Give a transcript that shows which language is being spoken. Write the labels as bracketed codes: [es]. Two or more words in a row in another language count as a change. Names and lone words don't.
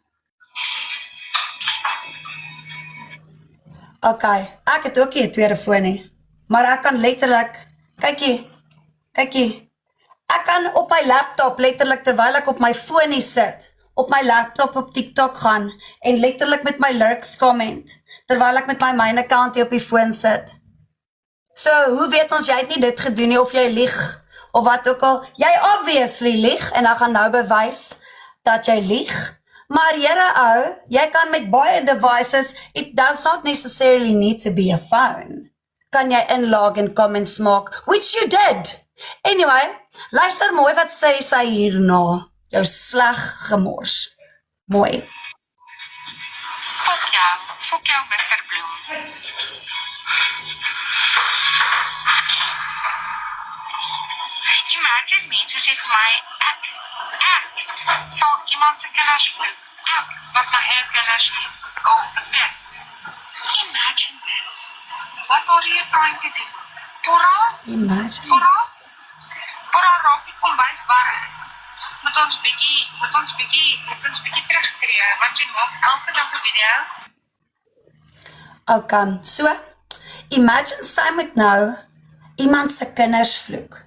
[af] Okay, ek het ook nie 'n telefoon nie, maar ek kan letterlik, kykie, ek kan op my laptop, letterlik terwyl ek op my foon sit, op my laptop op TikTok gaan, en letterlik met my lyrics comment, terwyl ek met my main account hier op die foon sit. So, hoe weet ons, jy het nie dit gedoen nie, of jy lieg, of wat ook al, jy obviously lieg, en ek gaan nou bewys, dat jy lieg, maar jyre ou, jy kan met baie devices, [en] it does not necessarily need to be a phone, [af] kan jy inlog en comments maak, [en] which you did. Anyway, [af] luister mooi wat sê sy hierna, jou sleg gemors. Mooi. Fok jou, Mr. Bloem. Imagine mense sê vir my, ek sal iemand se kinders vloek, ek wat my eie kinders het, ek. [en] Imagine this. What are you trying to do? Imagine. [af] Pora raak die kombuis warm. Moet ons bietjie terugtree, want jy maak elke dag 'n video. Okay, so, imagine sy moet nou iemand se kinders vloek.